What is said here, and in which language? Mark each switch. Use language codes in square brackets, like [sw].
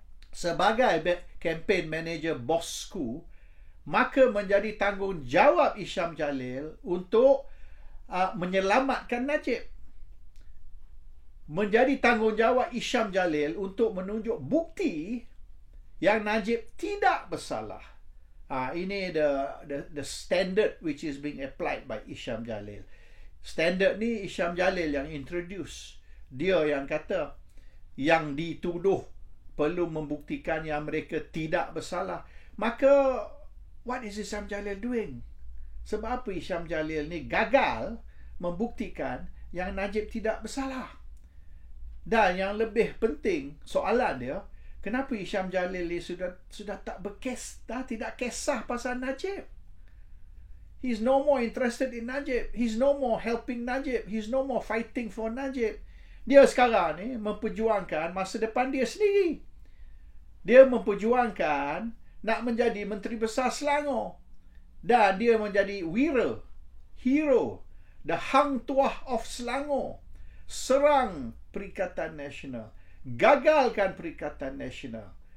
[ms] Sebagai campaign manager Bosku, maka menjadi tanggungjawab Hisham Jalil untuk menyelamatkan Najib. Menjadi tanggungjawab Hisham Jalil untuk menunjuk bukti yang Najib tidak bersalah. Ini [en] the standard which is being applied by Hisham Jalil. [ms] Standard ni Hisham Jalil yang introduce. Dia yang kata yang dituduh perlu membuktikan yang mereka tidak bersalah. Maka [en] what is Hisham Jalil doing? [ms] Sebab apa Hisham Jalil ni gagal membuktikan yang Najib tidak bersalah? Dan yang lebih penting soalan dia, kenapa Hisham Jalil ni sudah tak tidak kisah pasal Najib? [en] He's no more interested in Najib. He's no more helping Najib. He's no more fighting for Najib. [ms] Dia sekarang ni memperjuangkan masa depan dia sendiri. Dia memperjuangkan nak menjadi Menteri Besar Selangor. Dan dia menjadi wira, hero, [en] the Hang Tuah of Selangor. [ms] Serang Perikatan Nasional. Gagalkan Perikatan Nasional.